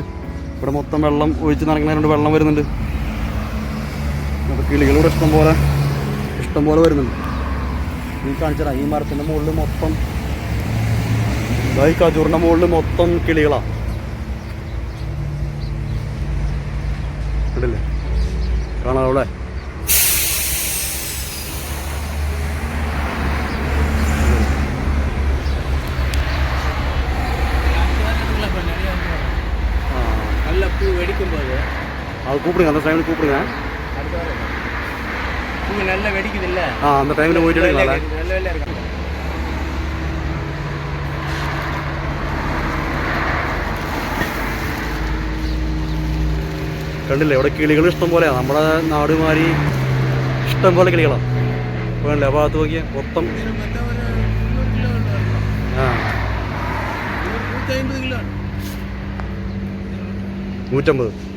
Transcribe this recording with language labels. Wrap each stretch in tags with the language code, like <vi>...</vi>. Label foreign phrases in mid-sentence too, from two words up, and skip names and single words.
<ml>ഇവിടെ മൊത്തം വെള്ളം ഒഴിച്ച് നടക്കുന്നതുകൊണ്ട് വെള്ളം വരുന്നുണ്ട്. അപ്പോൾ കിളികളിവിടെ ഇഷ്ടം പോലെ വരുന്നുണ്ട്. ഈ കാണിച്ചാൽ ഈ മരത്തിൻ്റെ മുകളിൽ മൊത്തം, ഈ കജൂറിൻ്റെ മുകളിൽ മൊത്തം കിളികളാണ്. കണ്ടില്ലേ, കാണാം അവിടെ.</ml> <ta>அது கூப்பிடுங்க, அந்த டைமில் கூப்பிடுங்க. நல்லா வெடிக்குது இல்ல, அந்த டைமில் போயிட்டு எடுக்கலாம்.</ta> <ml>കണ്ടില്ലേ ഇവിടെ കിളികൾ ഇഷ്ടം പോലെയാണ്. നമ്മുടെ നാടുമാരി ഇഷ്ടം പോലെ കിളികളാണ്. വേണ്ടല്ലേ ആ ഭാഗത്ത് നോക്കിയാൽ മൊത്തം 150.</ml>